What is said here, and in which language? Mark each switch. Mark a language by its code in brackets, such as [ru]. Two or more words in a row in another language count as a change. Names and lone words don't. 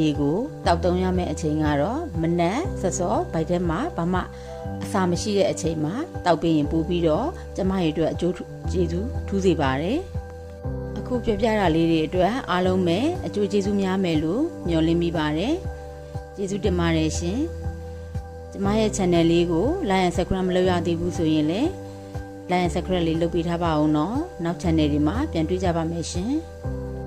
[my] ရေကိုတောက်သုံးရမယ့်အချိန်ကတော့မနက်စောစောဗိုက်ထဲမှာဘာမှအစာမရှိတဲ့အချိန်မှာတောက်ပေးရင်ပို့ပြီးတော့ကျမရဲ့အတွက်အကျိုးကျေးဇူးထူးစေပါတယ်အခုပြပြတာလေးတွေအတွက်အားလုံးပဲအကျိုးကျေးဇူးများမယ်လို့မျှော်လင့်မိပါတယ်ကျေးဇူးတင်ပါတယ်ရှင်ကျမရဲ့ channel လေးကို [en] like and subscribe [my] မလုပ်ရသေးဘူးဆိုရင်လည်း [en] like and subscribe [my] လေးလုပ်ပေးထားပါဦးနော်နောက် channel တွေမှာပြန်တွေ့ကြပါမယ်ရှင်